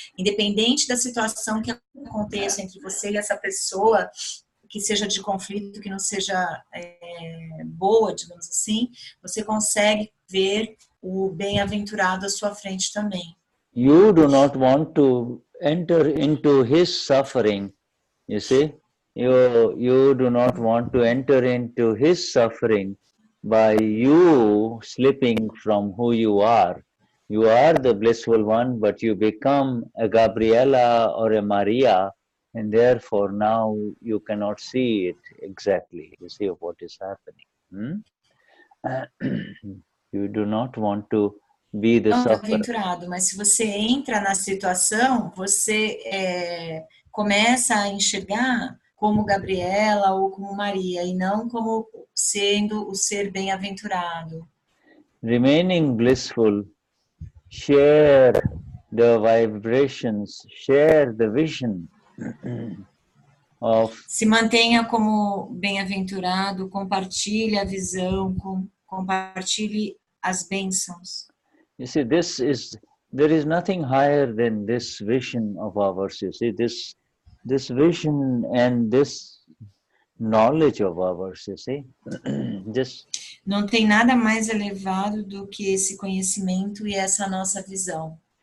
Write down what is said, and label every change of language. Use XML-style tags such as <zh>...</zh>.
<pt>Independente da situação que aconteça entre você e essa pessoa, que seja de conflito, que não seja boa, digamos assim, você consegue ver o bem-aventurado à sua frente também.</pt> <en>You do not want to enter into his suffering. You see, you do not want to enter into his suffering by you slipping from who you are. You are the blissful one, but you become a Gabriela or a Maria, and therefore now you cannot see it exactly. You see what is happening. You do not want to be the sufferer.</en> <pt>Mas se você entra na situação, você começa a enxergar como Gabriela ou como Maria, e não como sendo o ser bem-aventurado.</pt> <en>Remaining blissful, share the vibrations, share the vision of...</en> <pt>Se mantenha como bem-aventurado, compartilhe a visão, compartilhe as bênçãos.</pt> <en>You see, there is nothing higher than this vision of ours. You see, this vision and this knowledge of ours, you see.</en> <pt>Não tem nada mais elevado do que esse conhecimento e essa nossa visão.</pt>